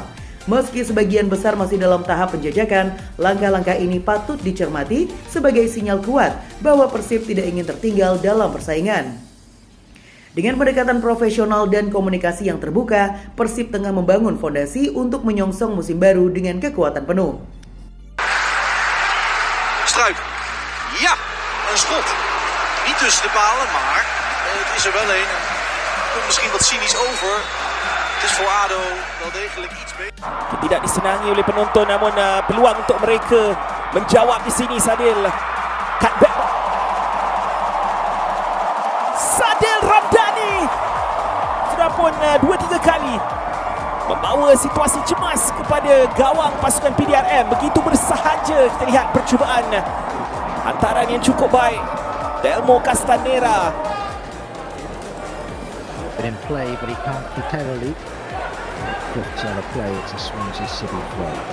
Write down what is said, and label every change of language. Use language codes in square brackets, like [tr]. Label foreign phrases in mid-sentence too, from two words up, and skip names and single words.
[id] Meski sebagian besar masih dalam tahap penjajakan, langkah-langkah ini patut dicermati sebagai sinyal kuat bahwa Persib tidak ingin tertinggal dalam persaingan. Dengan pendekatan profesional dan komunikasi yang terbuka, Persib tengah membangun fondasi untuk menyongsong musim baru dengan kekuatan penuh. [nl] Struik. Ja, een schot. Niet tussen de palen, maar het is er wel een. Komt misschien wat cynisch over. Het is voor ADO wel degelijk iets beter. [ms] Tidak disenangi oleh penonton, namun peluang untuk mereka menjawab di sini. Sadil cutback. Sadil Ramdhani sudah pun 2-3 kali membawa situasi cemas kepada gawang pasukan PDRM. Begitu bersahaja kita lihat percubaan hantaran yang cukup baik Delmo Castanera. [en] In play, but he can't prepare a loop. Good play, it's a Swansea City play.